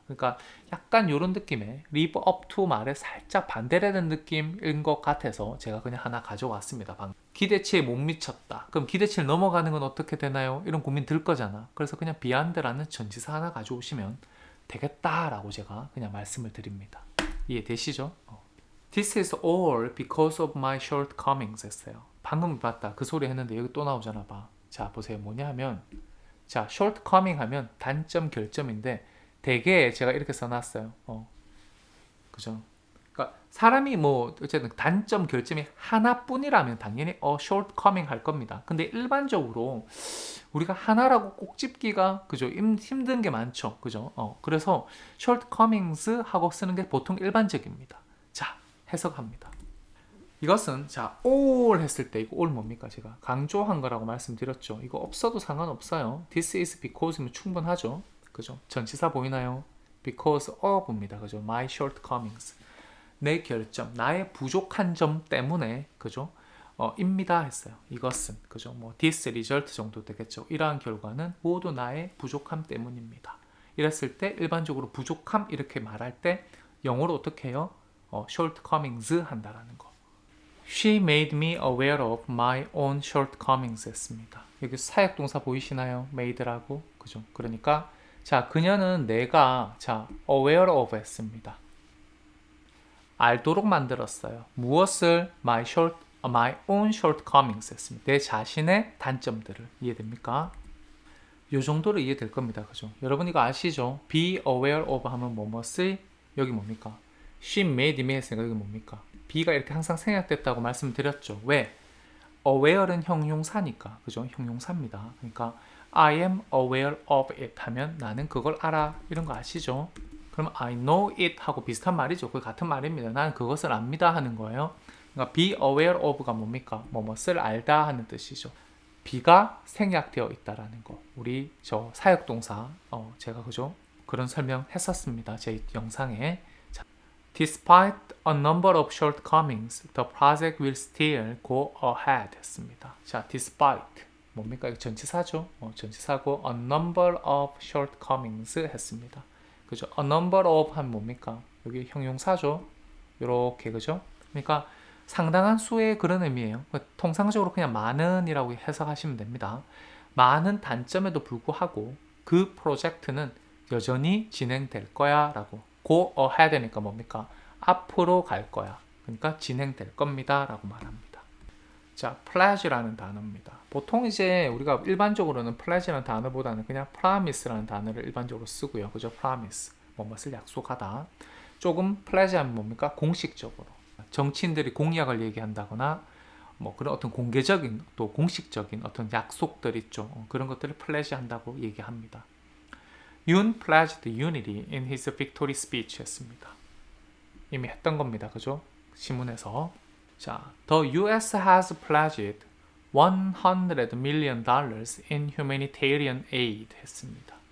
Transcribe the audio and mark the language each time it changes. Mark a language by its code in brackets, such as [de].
[ko] 그러니까 약간 이런 느낌의 live up to 말에 살짝 반대되는 느낌인 것 같아서 제가 그냥 하나 가져왔습니다. 방금. 기대치에 못 미쳤다. 그럼 기대치를 넘어가는 건 어떻게 되나요? 이런 고민 들 거잖아. 그래서 그냥 beyond라는 전치사 하나 가져오시면 되겠다라고 제가 그냥 말씀을 드립니다. 이해되시죠? [en] This is all because of my shortcomings [ko] 했어요. 방금 봤다. 그 소리 했는데 여기 또 나오잖아 봐. 자 보세요. 뭐냐 하면 자 shortcoming 하면 단점 결점인데 대개 제가 이렇게 써놨어요. 그죠? 그러니까 사람이 뭐 어쨌든 단점 결점이 하나뿐이라면 당연히 shortcoming 할 겁니다. 근데 일반적으로 우리가 하나라고 꼭 집기가 그죠? 힘든 게 많죠. 그죠? 그래서 shortcomings 하고 쓰는 게 보통 일반적입니다. 자, 해석합니다. 이것은 자 all 했을 때 이거 all 뭡니까? 제가 강조한 거라고 말씀드렸죠. 이거 없어도 상관없어요. [en] This is because면 [ko] 충분하죠. 그죠? 전치사 보이나요? [en] Because of입니다. 그죠? My shortcomings. [ko] 내 결점, 나의 부족한 점 때문에 그죠? 입니다 했어요. 이것은 그죠? 뭐 [en] this result [ko] 정도 되겠죠. 이러한 결과는 모두 나의 부족함 때문입니다. 이랬을 때 일반적으로 부족함 이렇게 말할 때 영어로 어떻게 해요? shortcomings 한다라는 거. [en] She made me aware of my own shortcomings [ko] 했습니다. 여기 사역동사 보이시나요? made라고. 그죠? 그러니까 자, 그녀는 내가 자, aware of 했습니다. 알도록 만들었어요. 무엇을? [en] my own shortcomings [ko] 했습니다. 내 자신의 단점들을. 이해됩니까? 요 정도로 이해될 겁니다. 그죠? 여러분 이거 아시죠? [en] be aware of [ko] 하면 뭐뭐을 여기 뭡니까? She made me 했으니까 여기 뭡니까? be가 이렇게 항상 생략됐다고 말씀드렸죠. 왜? aware는 형용사니까. 그죠? 형용사입니다. 그러니까 [en] I am aware of it [ko] 하면 나는 그걸 알아. 이런 거 아시죠? 그럼 [en] I know it [ko] 하고 비슷한 말이죠. 그 같은 말입니다. 나는 그것을 압니다 하는 거예요. 그러니까 be aware of가 뭡니까? 뭐뭐을 알다 하는 뜻이죠. be가 생략되어 있다라는 거. 우리 저 사역동사 제가 그죠? 그런 설명 했었습니다. 제 영상에. [en] 자, Despite a number of shortcomings, the project will still go ahead 했습니다. [ko] 자, despite 뭡니까? 이거 전치사죠. 전치사고 [en] a number of shortcomings 했습니다. [ko] 그죠? a number of 하면 뭡니까? 여기 형용사죠. 요렇게 그죠? 그러니까 상당한 수의 그런 의미예요. 통상적으로 그냥 많은이라고 해석하시면 됩니다. 많은 단점에도 불구하고 그 프로젝트는 여전히 진행될 거야 라고 [en] go ahead [ko] 니까 뭡니까? 앞으로 갈 거야. 그러니까 진행될 겁니다 라고 말합니다. 자, pledge라는 단어입니다. 보통 이제 우리가 일반적으로는 pledge라는 단어보다는 그냥 promise라는 단어를 일반적으로 쓰고요. 그죠? promise. 뭐뭇을 약속하다. 조금 pledge 하면 뭡니까? 공식적으로. 정치인들이 공약을 얘기한다거나 뭐 그런 어떤 공개적인 또 공식적인 어떤 약속들 있죠. 그런 것들을 pledge 한다고 얘기합니다. [en] Yoon pledged unity in his victory speech [ko] 했습니다. 이미 했던 겁니다. 그죠? 신문에서. [en] 자, the US has pledged $100 million in humanitarian aid [ko] 했습니다.